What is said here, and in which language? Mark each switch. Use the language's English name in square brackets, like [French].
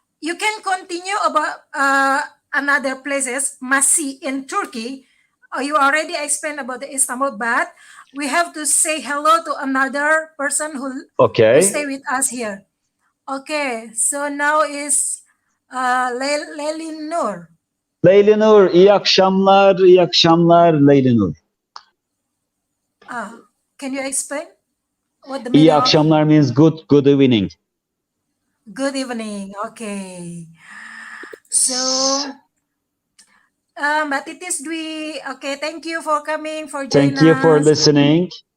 [English] You can continue about another places. Masih in Turkey. You already explained about the Istanbul, but we have to say hello to another person who stay with us here. Okay, so now is Leylinur. [Turkish] Leylinur, iyi akşamlar Leylinur. [English] Can you explain what the meaning [Turkish] İyi akşamlar [English] means good evening. Good evening, okay. So, Mbak Titis Dwi, okay, thank you for coming, for joining us. Thank you for listening.